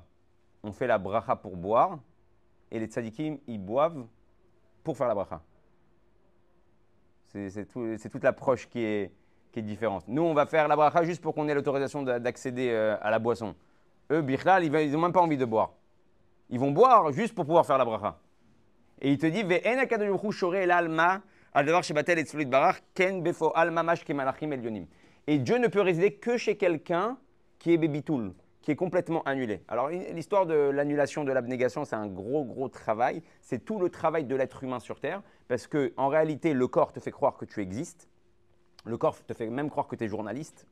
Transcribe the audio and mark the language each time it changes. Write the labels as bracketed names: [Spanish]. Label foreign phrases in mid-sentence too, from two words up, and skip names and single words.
[French] On fait la bracha pour boire, et les tzaddikim, ils boivent pour faire la bracha. C'est toute l'approche qui est différente. Nous, on va faire la bracha juste pour qu'on ait l'autorisation d'accéder à la boisson. Eux, Bichlal, ils n'ont même pas envie de boire. Ils vont boire juste pour pouvoir faire la bracha. Et il te dit, [Hebrew] ואין הקדוש ברוך הוא שורה אלא על דבר שבטל אצלו יתברך כן בפועל ממש כמלאכים עליונים. [French] Et Dieu ne peut résider que chez quelqu'un qui est bébitul, qui est complètement annulé. Alors, l'histoire de l'annulation de l'abnégation, c'est un gros travail. C'est tout le travail de l'être humain sur Terre, parce qu'en réalité, le corps te fait croire que tu existes. Le corps te fait même croire que tu es journaliste.